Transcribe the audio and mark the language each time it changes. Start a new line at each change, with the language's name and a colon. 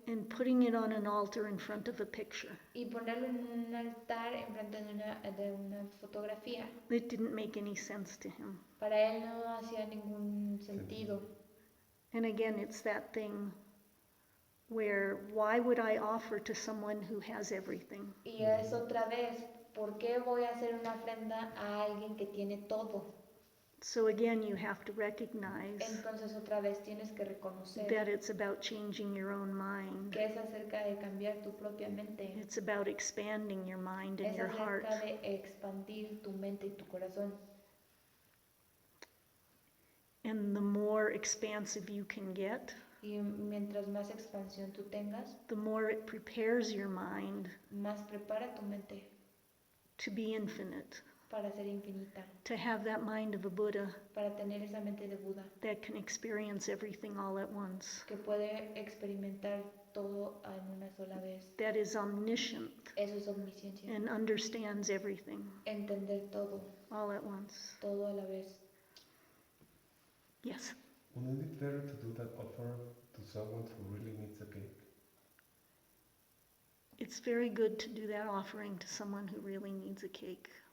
English: and putting it on an altar in front of a picture.
Spanish: y ponerlo en un altar enfrente de una fotografía.
English: It didn't make any sense to him.
Spanish: Para él no hacía ningún sentido.
English: And again, it's that thing where why would I offer to someone who has everything?
Spanish: Y es otra vez, ¿por qué voy a hacer una ofrenda a alguien que tiene todo?
English: So again, you have to recognize
Spanish: Entonces otra vez tienes que reconocer
English: that it's about changing your own mind.
Spanish: que es acerca de cambiar tu propia mente.
English: It's about expanding your mind and
Spanish: Es
English: your heart.
Spanish: acerca de expandir tu mente y tu corazón.
English: And the more expansive you can get,
Spanish: Y mientras más expansión tú tengas,
English: the more it prepares your mind
Spanish: más prepara tu mente
English: to be infinite,
Spanish: para ser infinita,
English: to have that mind of a Buddha
Spanish: para tener esa mente de Buda,
English: that can experience everything all at once,
Spanish: que puede experimentar todo en una sola vez.
English: that is omniscient
Spanish: Eso es omnisciencia.
English: and understands everything
Spanish: Entender todo,
English: all at once.
Spanish: todo a la vez.
English: Yes. Wouldn't it be better to do that offer to someone who really needs a cake? It's very good to do that offering to someone who really needs a cake.